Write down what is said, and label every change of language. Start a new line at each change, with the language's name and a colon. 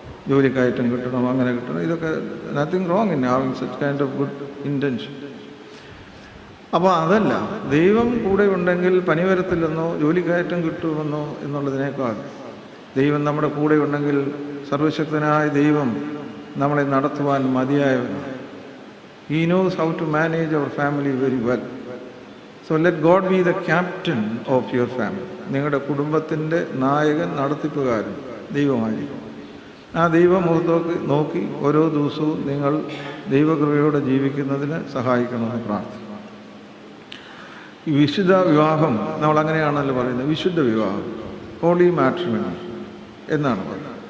Malayalam: ജോലിക്കയറ്റം കിട്ടണം, അങ്ങനെ കിട്ടണം, ഇതൊക്കെ
English: Nothing wrong in having such kind of good intention.
Malayalam: അപ്പോൾ അതല്ല, ദൈവം കൂടെ ഉണ്ടെങ്കിൽ പനി വരത്തില്ലെന്നോ ജോലിക്കയറ്റം കിട്ടുമെന്നോ എന്നുള്ളതിനേക്കാൾ ദൈവം നമ്മുടെ കൂടെ ഉണ്ടെങ്കിൽ സർവശക്തനായ ദൈവം നമ്മളെ നടത്തുവാൻ മതിയായവനാണ്.
English: He knows how to manage our family very well. So let God be the captain of your family.
Malayalam: നിങ്ങളുടെ കുടുംബത്തിൻ്റെ നായകൻ, നടത്തിപ്പുകാരൻ ദൈവമായിരിക്കും. ആ ദൈവമുഖത്തേക്ക് നോക്കി ഓരോ ദിവസവും നിങ്ങൾ ദൈവകൃപയോടെ ജീവിക്കുന്നതിന് സഹായിക്കണമെന്ന് പ്രാർത്ഥിക്കുന്നു. ഈ വിശുദ്ധ വിവാഹം നമ്മൾ അങ്ങനെയാണല്ലോ പറയുന്നത്, വിശുദ്ധ വിവാഹം, ഹോളി മാട്രിമണി എന്നാണ് പറയുന്നത്.